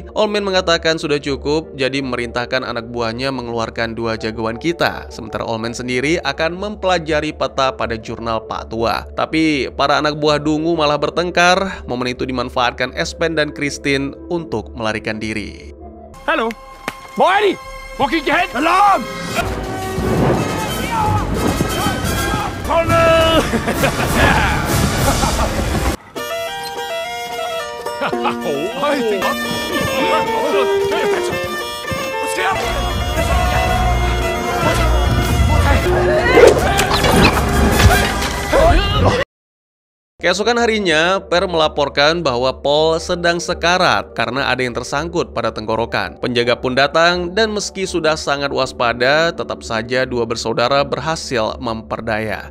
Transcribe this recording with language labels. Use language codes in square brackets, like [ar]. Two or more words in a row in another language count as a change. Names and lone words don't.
[id] Olmen mengatakan sudah cukup, jadi memerintahkan anak buahnya mengeluarkan 2 jagoan kita. Sementara Olmen sendiri akan mempelajari peta pada jurnal Pak Tua. Tapi para anak buah Dungu malah bertengkar. Momen itu dimanfaatkan Espen dan Kristin untuk melarikan diri. [da] Hallo? Hvor er de? Hvor gik de hen? Alarm! Hold ned! Hej, det er godt. Hvad sker der? [id] Keesokan harinya, Per melaporkan bahwa Paul sedang sekarat karena ada yang tersangkut pada tenggorokan. Penjaga pun datang dan meski sudah sangat waspada, tetap saja 2 bersaudara berhasil memperdaya.